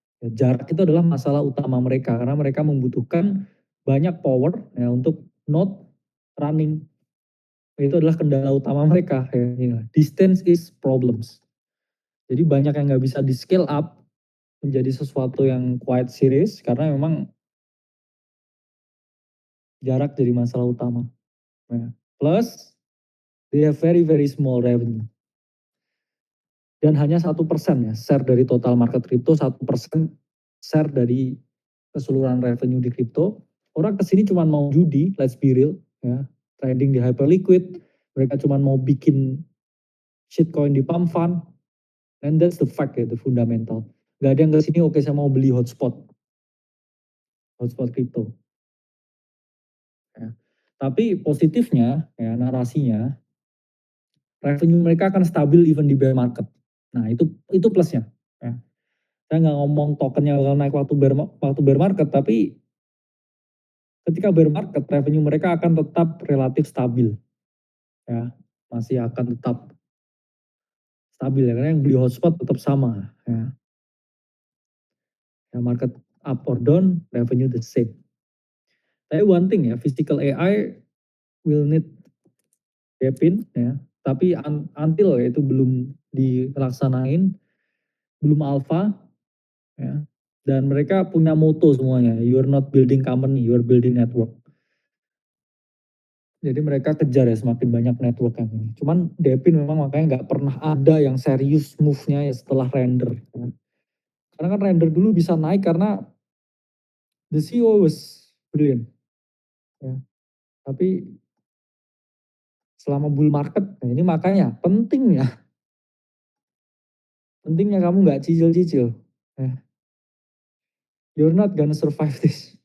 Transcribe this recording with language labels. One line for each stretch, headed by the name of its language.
Indonesian: Ya, jarak itu adalah masalah utama mereka karena mereka membutuhkan banyak power ya untuk node running. Itu adalah kendala utama mereka ya.
English: Distance is problems.
Indonesian: Jadi banyak yang nggak bisa di scale up menjadi sesuatu yang
English: quite serious
Indonesian: karena memang jarak jadi masalah utama. Ya.
English: Plus they have very very small revenue.
Indonesian: Dan hanya 1% ya share dari total market crypto, 1% share dari keseluruhan revenue di crypto. Orang kesini cuma mau judi,
English: let's be real
Indonesian: ya. Trading di Hyperliquid, mereka cuma mau bikin
English: shitcoin di-pump fund, and that's the fact ya, the fundamental.
Indonesian: Nggak ada yang ke sini, "Oke, saya mau beli hotspot kripto," ya. Tapi positifnya ya, narasinya, revenue mereka akan stabil even di bear market. Nah, itu plusnya, ya. Saya nggak ngomong tokennya bakal naik waktu bear market, tapi ketika bear market, revenue mereka akan tetap relatif stabil, ya. Masih akan tetap stabil ya, karena yang beli hotspot tetap sama, ya.
English: Ya market up or down, revenue the same. Tapi one thing ya, physical AI will need Depin ya, tapi until
Indonesian: ya itu belum dilaksanain, belum
English: alpha ya,
Indonesian: dan mereka punya moto semuanya,
English: "You are not building company, you are building network."
Indonesian: Jadi mereka kejar ya semakin banyak network yang ini. Cuman Depin memang makanya nggak pernah ada yang serius move-nya ya setelah render ya. Karena kan render dulu bisa naik karena
English: the CEO was brilliant
Indonesian: ya. Tapi selama bull market, nah ini makanya pentingnya kamu nggak cicil-cicil.
English: Ya, you're not gonna survive this.